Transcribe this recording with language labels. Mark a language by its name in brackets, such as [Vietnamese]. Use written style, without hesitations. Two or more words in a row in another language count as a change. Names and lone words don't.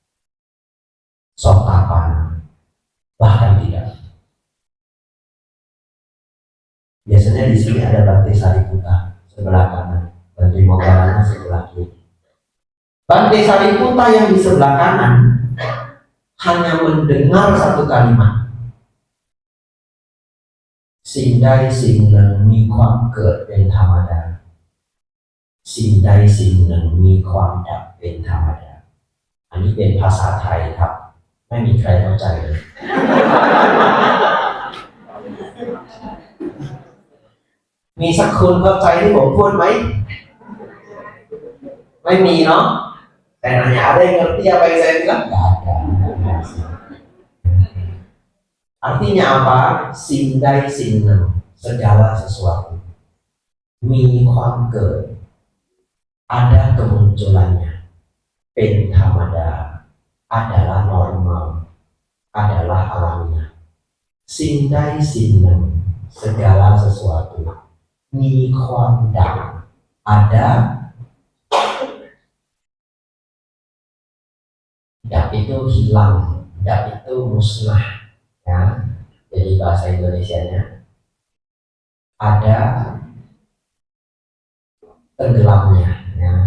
[Indonesian] Sotapana bahkan tidak. Biasanya di sini ada Bante Sariputa sebelah kanan, Bante Moggallana sebelah kiri. Bante Sariputa yang di sebelah kanan hanya mendengar satu kalimat. [Thai] สิ่งใดสิ่งหนึ่งมีความเกิดเป็นธรรมดาสิ่งใดสิ่งหนึ่งมีความดับเป็นธรรมดาอันนี้เป็นภาษาไทยครับ ไม่มีใครเข้าใจเลย มีสักคนเข้าใจที่ผมพูดไหม ไม่มีเนาะ แต่ [Indonesian] nanya ada yang ngerti apa yang saya bilang? Nggak ada. Artinya apa? [Thai] สิ่งใด สิ่งหนึ่ง, [Indonesian] segala sesuatu. [Thai] มีความเกิด [Indonesian] ada kemunculannya. [Thai] เป็นธรรมดา, [Indonesian] adalah normal, adalah alamiah. [Thai] สิ่งใด สิ่งหนึ่ง, [Indonesian] segala sesuatu. [Thai] Mi ความดับ ada. [Indonesian] Dap itu hilang, dap itu musnah. Ya, jadi bahasa Indonesianya ada tenggelamnya, ya.